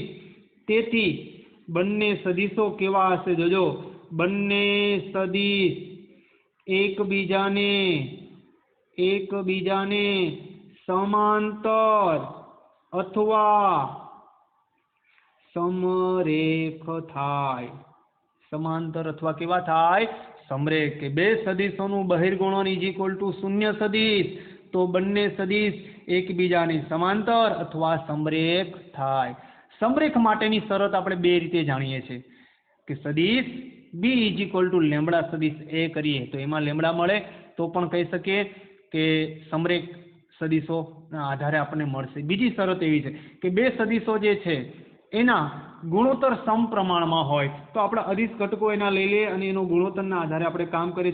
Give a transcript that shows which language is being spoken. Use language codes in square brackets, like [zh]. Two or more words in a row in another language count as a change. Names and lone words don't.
[gu] તેથી બંને સદિશો કેવા હશે જોજો બંને સદિશ એકબીજાને સમાંતર અથવા સમરેખ થાય। સમાંતર અથવા કેવા થાય સમરેખ કે બે સદિશોનું બહિર્ગુણન [en] is equal to [gu] શૂન્ય સદિશ તો બંને સદિશ એકબીજાની સમાંતર અથવા સમરેખ થાય। સમરેખ માટેની શરત આપણે બે રીતે જાણીએ છીએ કે સદિશ b [en] is equal to [gu] લેમ્બડા સદિશ a કરીએ તો એમાં લેમ્બડા મળે તો પણ કહી શકીએ કે સમરેખ સદિશોના આધારે આપણને મળશે। બીજી શરત એવી છે કે બે સદિશો જે છે એના ગુણોત્તર સમપ્રમાણમાં હોય તો આપણે અદિશ ઘટકો એના લઈ લઈએ અને એનો ગુણોત્તરના આધારે આપણે કામ કરીએ।